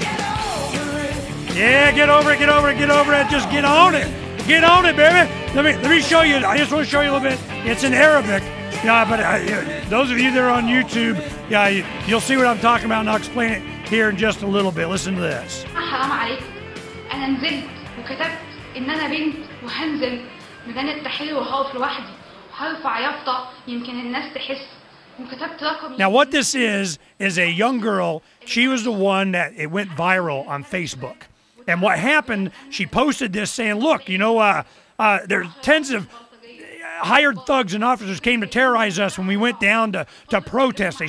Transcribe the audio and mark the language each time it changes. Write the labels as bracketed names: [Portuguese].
[English] Get over it. Yeah, get over it, get over it, get over it. Just get on it. Get on it, baby. Let me show you. I just want to show you a little bit. It's in Arabic. Yeah, but those of you that are on YouTube, yeah, you'll see what I'm talking about, and I'll explain it here in just a little bit. Listen to this. [Arabic] حرام عليك. أنا نزلت وكتبت إن أنا بنت وهنزل ميدان التحرير وهقف لوحدي وهرفع يافطة يمكن الناس تحس وكتبت رقمي. [English] Now what this is a young girl. She was the one that it went viral on Facebook. And what happened, she posted this saying, look, you know, there's tens of hired thugs and officers came to terrorize us when we went down to protest.